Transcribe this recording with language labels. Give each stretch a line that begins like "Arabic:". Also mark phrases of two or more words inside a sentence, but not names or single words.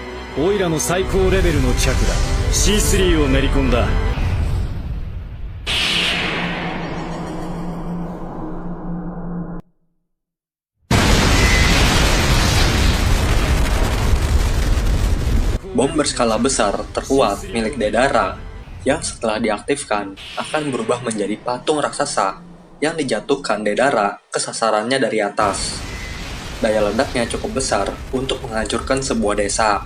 Japanese: オイラの最高レベルのチャクラ C3 を練り込んだ。
Indonesian: Bom berskala besar terkuat milik Deidara yang setelah diaktifkan akan berubah menjadi patung raksasa yang dijatuhkan Deidara ke sasarannya dari atas. Daya ledaknya cukup besar untuk menghancurkan sebuah desa.